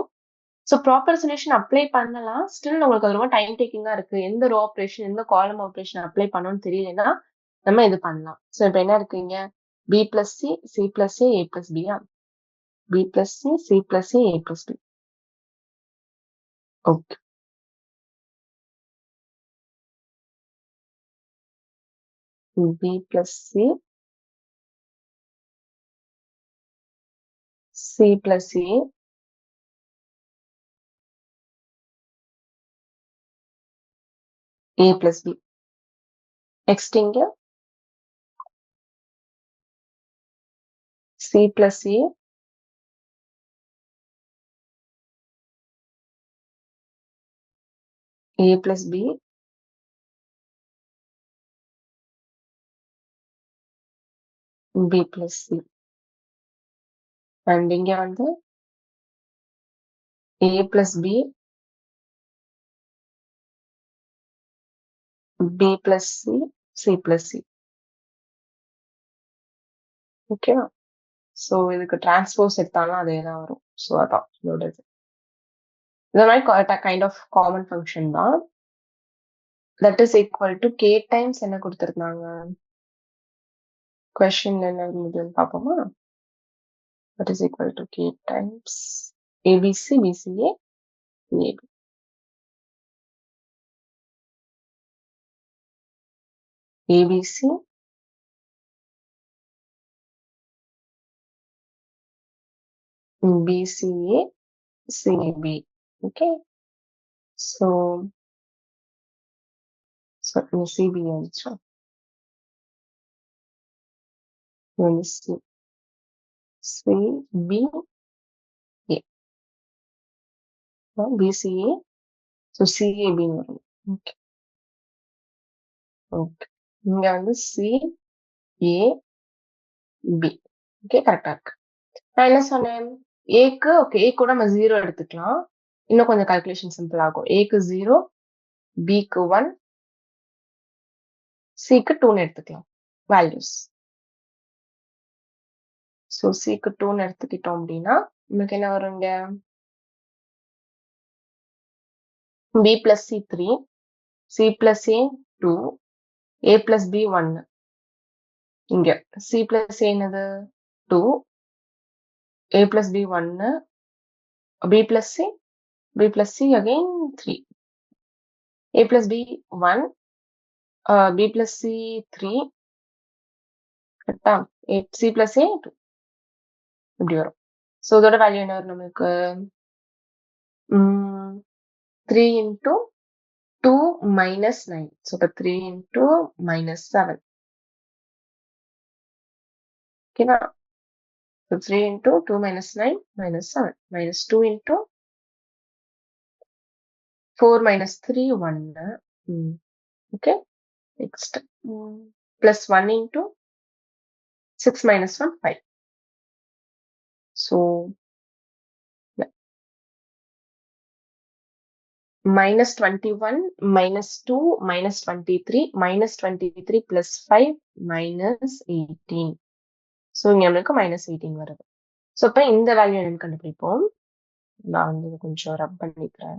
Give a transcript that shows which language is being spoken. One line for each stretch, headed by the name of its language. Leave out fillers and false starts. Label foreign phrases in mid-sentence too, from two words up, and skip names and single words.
English: so proper solution apply
Tamil: பண்ணலாம். ஸ்டில் உங்களுக்கு அது ரொம்ப
English: time taking
Tamil: இருக்கு. எந்த
English: row operation,
Tamil: எந்த
English: column operation apply
Tamil: பண்ணணும்னு தெரியலன்னா நம்ம இது பண்ணலாம். ஸோ இப்போ என்ன இருக்குங்க?
English: B plus C, C plus A, A plus B? B plus C, C plus A, A plus B. Okay. B plus C plus A plus B. Next இங்க C plus A plus B, B plus C. And
Tamil: இங்க வந்து
English: A plus B, B plus C, C plus C.
Tamil: ஓகேவா? ஸோ இதுக்கு டிரான்ஸ்போஸ் எடுத்தாலும் அதே தான் வரும். ஸோ அதான் இதோட இது. இந்த மாதிரி
English: kind of common function
Tamil: தான்.
English: that is equal to K times
Tamil: என்ன கொடுத்துருந்தாங்க? கொஸ்டின் என்ன இருந்ததுன்னு பார்ப்போமா?
English: That is equal to K times ABC, BCA, AB. ABC, BCA, CB. Okay. So CB also. Let me see. CB, A. BCA. So CAB. Okay. Okay.
Tamil: இங்க வந்து
English: CAB.
Tamil: Okay, கரெக்டா இருக்கு. நான் என்ன சொன்னேன்? ஏக்கு ஓகே, ஏ கூட நம்ம 0 எடுத்துக்கலாம். இன்னும் கொஞ்சம்
English: calculation simple
Tamil: ஆகும். ஏக்கு 0, பிக்கு 1, சிக்கு 2ன்னு எடுத்துக்கலாம் வேல்யூஸ். ஸோ சிக்கு 2ன்னு எடுத்துக்கிட்டோம் அப்படின்னா நமக்கு என்ன வருங்க?
English: B plus C 3, C plus A 2, A plus B 1. இங்க C plus A என்னது? 2, A plus B 1, B plus C again 3. A plus B 1, B plus C 3, கரெக்டா? C plus A 2.
Tamil: இப்படி வரும். ஸோ இதோட வேல்யூ என்ன வரும் நமக்கு?
English: 3 into 2 minus 9. So, 3 into minus 7. Okay, now, so 3 into 2 minus 9 minus 7. Minus 2 into 4 minus 3, 1. Okay, next. Plus 1 into 6 minus 1, 5. So, yeah. Minus 21, minus 2, minus 23, minus 23 plus 5, minus 18.
Tamil: So, இங்க நம்மளுக்கு minus 18 வருது. So, இப்போ இந்த வேல்யூ என்னன்னு கண்டுபிடிப்போம். நான் வந்து கொஞ்சம் ரப் பண்ணிக்கிறேன்.